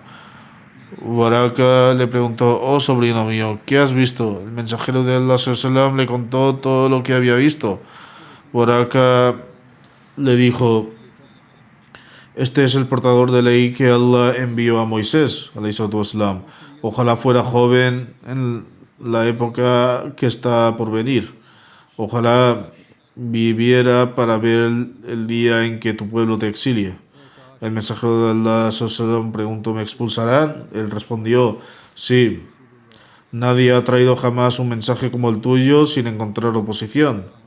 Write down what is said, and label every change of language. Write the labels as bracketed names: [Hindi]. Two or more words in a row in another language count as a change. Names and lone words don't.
[Spanish] Waraka le preguntó: oh sobrino mío, ¿qué has visto? El mensajero de Allah sallallahu le contó todo lo que había visto. Waraka le dijo: este es el portador de ley que Allah envió a Moisés, [Arabic] عليه الصلاة والسلام. [Spanish] Ojalá fuera joven en la época que está por venir. Ojalá viviera para ver el día en que tu pueblo te exilie. El mensajero de Allah sallam preguntó, ¿me expulsarán? Él respondió, sí, nadie ha traído jamás un mensaje como el tuyo sin encontrar oposición.